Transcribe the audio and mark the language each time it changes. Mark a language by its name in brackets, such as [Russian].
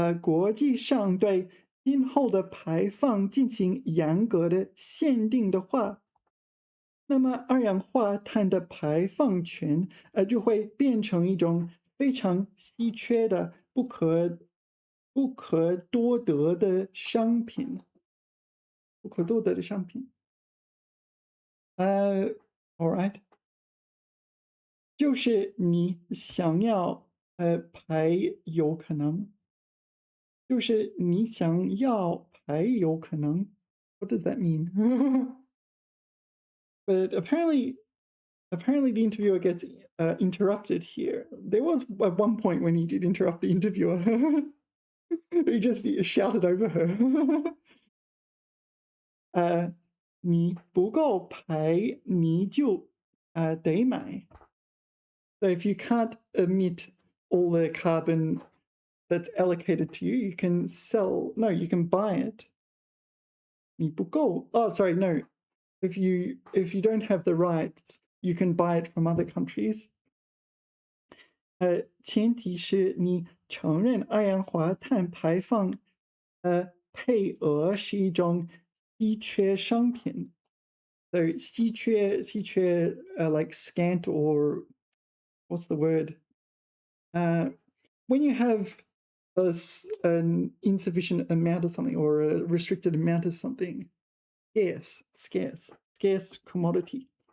[Chinese] 国际上对今后的排放进行严格的限定的话，那么二氧化碳的排放权就会变成一种非常稀缺的、不可多得的商品，不可多得的商品。 [English] all right， [Chinese] 就是你想要排有可能，就是你想要排有可能。 [English] What does that mean? But apparently the interviewer gets interrupted here. There was at one point when he did interrupt the interviewer. He just shouted over her. [Chinese] 你不够排，你就得买。 [English] So if you can't emit all the carbon that's allocated to you, you can sell. No, you can buy it. [Chinese] 你不够. [English] Oh, sorry, no. If you don't have the rights, you can buy it from other countries. [Chinese] 前提是你承认二氧化碳排放配额是一种稀缺商品。 [English] So 稀缺 like scant or what's the word? When you have an insufficient amount of something or a restricted amount of something, scarce commodity.